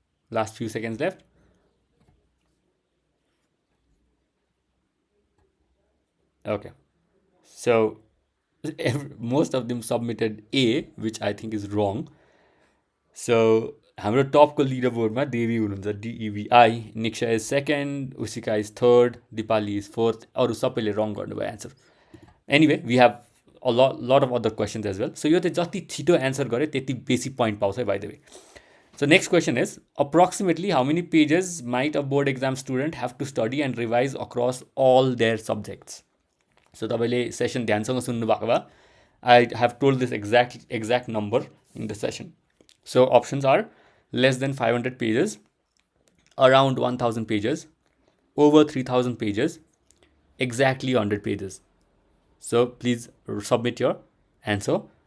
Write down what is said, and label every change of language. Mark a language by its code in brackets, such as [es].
[en] Last few seconds left. Okay. So most of them submitted A, which I think is wrong. [ne] So हाम्रो टपको leader बोर्डमा देवी हुनुहुन्छ, DEVI. [en] Niksha is second, Usika is third, Dipali is fourth. [ne] अरू सबैले रङ गर्नुभयो answer. [en] Anyway we have a lot of other questions as well. [ne] So यो चाहिँ जति छिटो एन्सर गरे त्यति बेसी पोइन्ट पाउँछ है, [en] By the way. So next question is, approximately how many pages might a board exam student have to study and revise across all their subjects? So [ne] तपाईँले सेसन ध्यानसँग सुन्नु भएको भए [en] I have told this exact number in the session. So options are less than 500 pages, around 1000 pages, over 3000 pages, exactly 100 pages. So please submit your answer